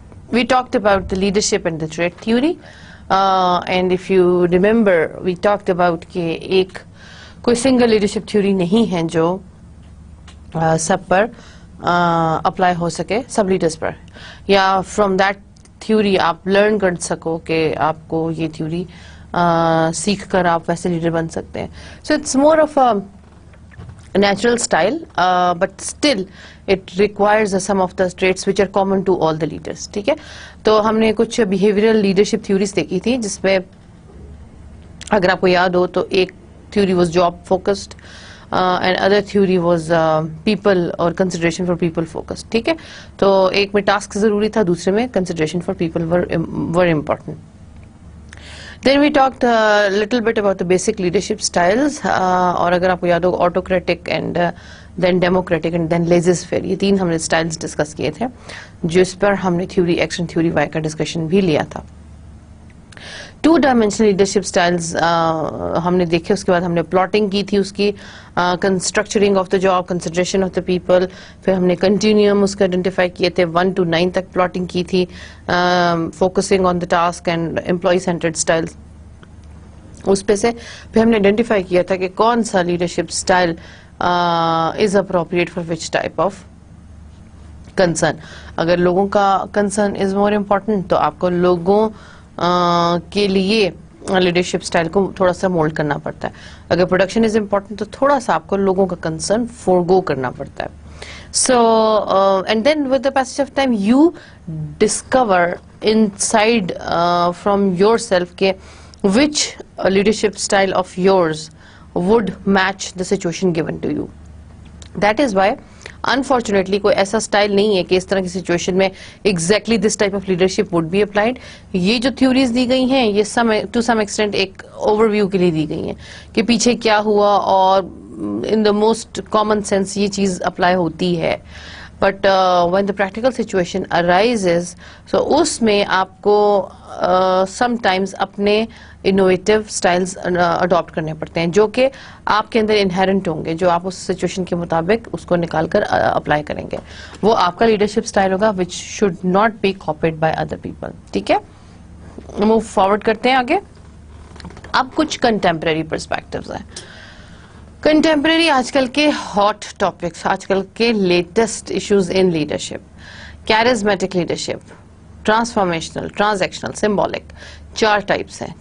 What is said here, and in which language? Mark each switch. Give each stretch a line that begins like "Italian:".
English: We talked about the leadership and the trait theory, and if you remember, we talked about
Hindi: कि एक कोई single leadership theory नहीं है जो सब पर अप्लाई हो सके सब लीडर्स पर, या फ्रॉम दैट थ्योरी आप लर्न कर सको कि आपको ये थ्योरी सीख कर आप वैसे लीडर बन सकते हैं.
English: So it's more of a natural style, but still it requires some of the traits which are common to all the leaders.
Hindi: ठीक है, तो हमने कुछ behavioral leadership theories देखी थी, जिसमें अगर आपको याद हो तो एक
English: theory was job focused and other theory was people or consideration for people focused.
Hindi: ठीक है, तो एक में task जरूरी था, दूसरे में
English: consideration for people were important. Then we talked a little bit about the basic leadership styles,
Hindi: और अगर आपको याद हो
English: autocratic and then democratic and then laissez-faire,
Hindi: ये तीन हमने styles discuss किए थे, जिस पर हमने theory X and theory Y का discussion भी लिया था. टू डायमेंशनल लीडरशिप स्टाइल्स हमने देखे, उसके बाद हमने प्लॉटिंग की थी उसकी,
English: constructuring of the job, consideration of the people,
Hindi: फिर हमने कंटिन्यूम उसके आइडेंटिफाई किए थे, 1 to 9 तक प्लॉटिंग की थी,
English: Focusing on the task and employ centred styles.
Hindi: उस पे से फिर हमने आइडेंटिफाई किया था कि कौन सा leadership style
English: Is appropriate for which type of concern.
Hindi: अगर लोगों का कंसर्न
English: is more important
Hindi: तो आपको लोगों के लिए लीडरशिप स्टाइल को थोड़ा सा मोल्ड करना पड़ता है. अगर प्रोडक्शन इज इम्पोर्टेंट तो थोड़ा सा आपको लोगों का कंसर्न फोरगो करना पड़ता है.
English: So and then with the passage of time you discover inside from yourself के which leadership style of yours would match the situation given to you. That is why unfortunately
Hindi: कोई ऐसा style नहीं है कि इस तरह की सिचुएशन में
English: exactly this type of leadership would be applied.
Hindi: ये जो थ्योरीज दी गई हैं ये
English: to some extent
Hindi: एक ओवरव्यू के लिए दी गई हैं कि पीछे क्या हुआ और
English: in the most common sense
Hindi: ये चीज अप्लाई होती है.
English: But when the practical situation arises,
Hindi: so उसमें आपको sometimes अपने innovative styles adopt करने पड़ते हैं, जो कि आपके अंदर inherent होंगे, जो आप उस situation के मुताबिक उसको निकाल कर apply करेंगे.
English: वो आपका leadership style होगा which should not be copied by other people.
Hindi: ठीक है, move forward करते हैं आगे. अब कुछ contemporary perspectives हैं. कंटेम्प्रेरी आजकल के हॉट टॉपिक्स, आजकल के latest issues in leadership, charismatic leadership, transformational, transactional, symbolic, 4 types हैं.